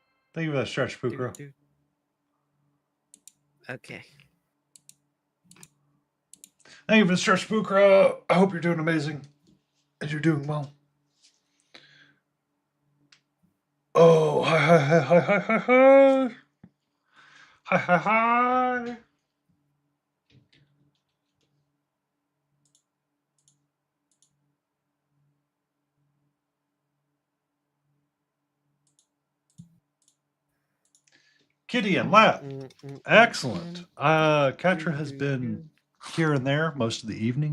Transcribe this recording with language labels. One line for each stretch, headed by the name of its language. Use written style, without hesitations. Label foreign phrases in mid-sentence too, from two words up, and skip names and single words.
English: Thank you for that stretch, Pukro. Okay. Thank you for the stretch, Pukro. I hope you're doing amazing. And you're doing well. Oh, hi, hi, hi, hi, hi, hi, hi. Hi, hi, hi. Kitty and Lat. Excellent. Katra has been here and there most of the evening.